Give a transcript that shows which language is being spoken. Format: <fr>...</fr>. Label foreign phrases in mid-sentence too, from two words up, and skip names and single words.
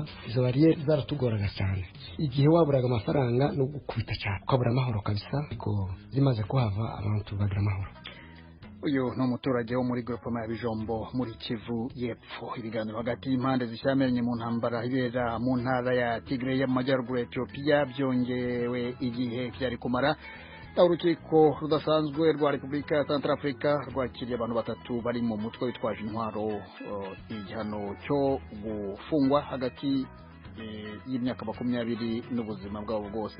<rw>Izo bariyeri zaratugoraga cyane, igihe waburaga amafaranga no gukubita cyane ukabura amahoro kabisa, ariko zimaze kuhava abantu bagira amahoro. Uyu no muturage wo muri groupement ya Bijombo muri Kivu y'Epfo. Ibiganiro hagati y'impande zishyamiranye mu ntambara ibera mu ntara ya Tigray y'amajyaruguru ya Ethiopia byongewe igihe byari kumara. Urukiko rudasanzwe rwa Repubulika ya Centrafrica rwakiriye abantu batatu bari mu mutwe witwaje intwaro igihano cyo gufungwa hagati y'imyaka 20 n'ubuzima bwabo bwose.</rw>